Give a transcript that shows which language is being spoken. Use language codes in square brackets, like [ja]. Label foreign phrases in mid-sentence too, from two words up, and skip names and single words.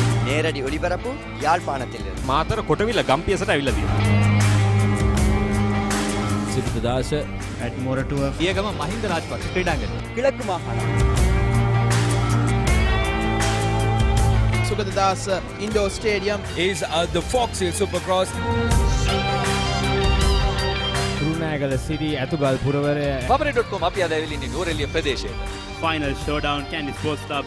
[ta] நேரடி ஒளிபரப்பு யாழ்ப்பாணத்திலிருந்து. [si] මාතර කොටවිල ගම්පියසට ඇවිල්ලා තියෙනවා. Isipatana at Moratu පියගම මහින්ද රාජපක්ෂ ක්‍රීඩාංගණය. கிழக்கு மாகாணம். [en] Sugadadasa Indoor Stadium is the Foxhill Supercross. [si] කුරුණෑගල සිරි ඇතුගල් පුරවරය Papare.com අපි අද ඇවිල්ලා ඉන්නේ නුවරඑළිය ප්‍රදේශයේ. [en] Final showdown, Kandy Sports Club.